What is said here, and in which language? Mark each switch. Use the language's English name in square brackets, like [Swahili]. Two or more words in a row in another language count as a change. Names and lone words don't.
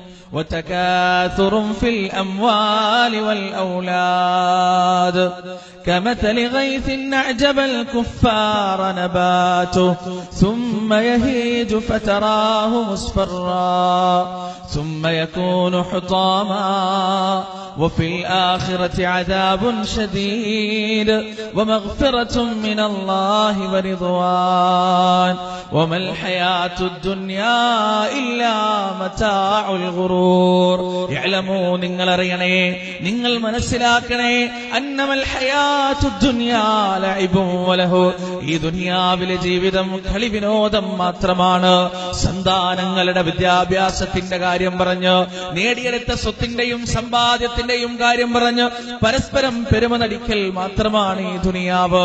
[Arabic] وتكاثر في الأموال والأولاد كمثل غيث أعجب الكفار نباته ثم يهيج فتراه مصفرا ثم يكون حطاما وفي الآخرة عذاب شديد ومغفرة من الله ورضوان وما الحياة الدنيا إلا متاع الغرور يعلموا [Malayalam] നിങ്ങൾ അറിയണേ നിങ്ങൾ മനസ്സിലാക്കണേ [Arabic] أنما الحياة الدنيا لعب ولهو [Malayalam] ഈ ദുനിയാവിലെ ജീവിതം കളി വിനോദം മാത്രമാണ്. സന്താനങ്ങളുടെ വിദ്യാഭ്യാസത്തിന്റെ കാര്യം പറഞ്ഞ് നേടിയെടുത്ത സ്വത്തിന്റെയും സമ്പാദ്യത്തിന്റെയും കാര്യം പറഞ്ഞ് പരസ്പരം പെരുമ നടിക്കൽ മാത്രമാണ് ഈ ദുനിയാവ്.